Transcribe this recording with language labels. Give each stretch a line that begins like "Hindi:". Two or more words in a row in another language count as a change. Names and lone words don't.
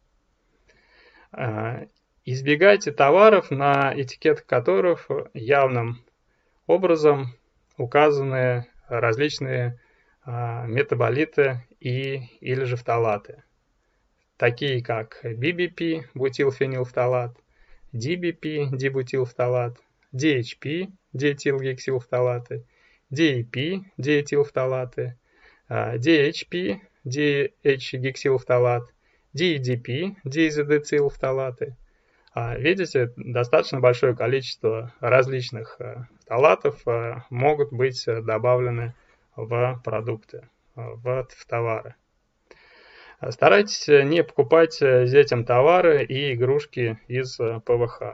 Russian: Избегайте товаров, на этикетках которых явным образом указаны различные метаболиты или же фталаты, такие как BBP, бутилфенилфталат, DBP, дибутилфталат, DHP, диэтилгексилфталаты, DEP, диэтилфталаты, DHP, дихексилфталат, DEDP, диизодецилфталаты. Видите, достаточно большое количество различных фталатов могут быть добавлены в продукты, в товары. Старайтесь не покупать детям товары и игрушки из ПВХ.